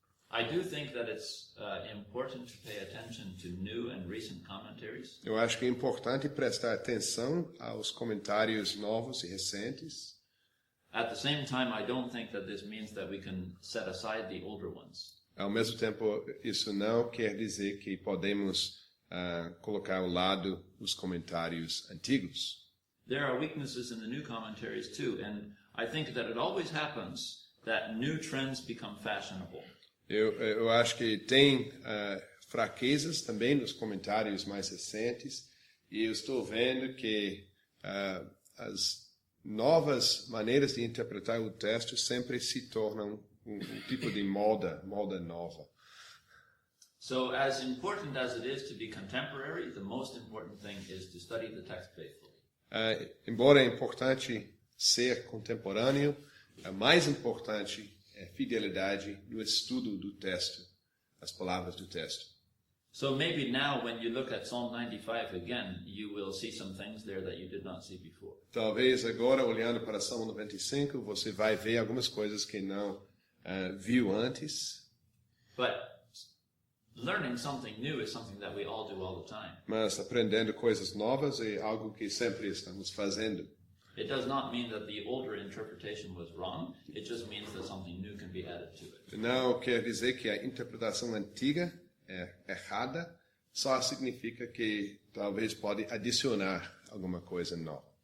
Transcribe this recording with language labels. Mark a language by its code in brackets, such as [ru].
[en] I do think that it's important to pay attention to new and recent commentaries. [pt] Eu acho que é importante prestar atenção aos comentários novos e recentes. [en] At the same time, I don't think that this means that we can set aside the older ones. [pt] Ao mesmo tempo, isso não quer dizer que podemos colocar ao lado os comentários antigos. [en] There are weaknesses in the new commentaries too, and I think that it always happens that new trends become fashionable. [pt] Eu acho que tem fraquezas também nos comentários mais recentes, e eu estou vendo que as novas maneiras de interpretar o texto sempre se tornam um tipo de moda nova. [en] So as important as it is to be contemporary, the most important thing is to study the text faithfully. [pt] Embora é importante ser contemporâneo, mais importante é fidelidade no estudo do texto, as palavras do texto. [en] So maybe now when you look at Psalm 95 again, you will see some things there that you did not see before. [pt] Talvez agora, olhando para Salmo 95, você vai ver algumas coisas que não viu antes. [en] But learning something new is something that we all do all the time. [pt] Mas aprendendo coisas novas é algo que sempre estamos fazendo. [en] It does not mean that the older interpretation was wrong. It just means that something new can be added to it. [pt] Não quer dizer que a interpretação antiga é errada, só significa que talvez pode adicionar alguma coisa nova.